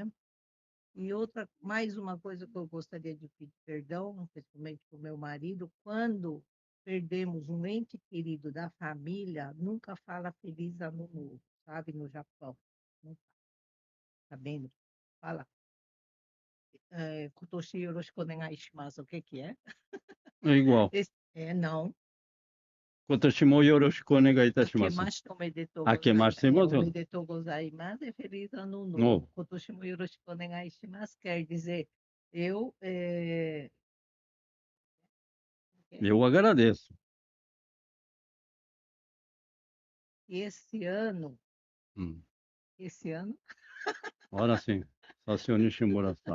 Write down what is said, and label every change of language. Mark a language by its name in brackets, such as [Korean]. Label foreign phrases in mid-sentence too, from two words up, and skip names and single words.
[Portuguese] E mais uma coisa que eu gostaria de pedir perdão, principalmente para o meu marido, quando perdemos um ente querido da família, nunca fala Feliz Ano Novo, sabe, no Japão. Não fala. Tá vendo? Fala. [Japanese] 今年よろしくお願いします. [Portuguese] O que é? É igual. Não. [Japanese] 今年もよろしくお願いいたします. あけましておめでとうあけましておめでとうございます [Portuguese] e Feliz Ano Novo. [Japanese] 今年もよろしくお願いします [Portuguese] quer dizer, eu agradeço. E esse ano, Ora sim, só o senhor Nishimura sabe.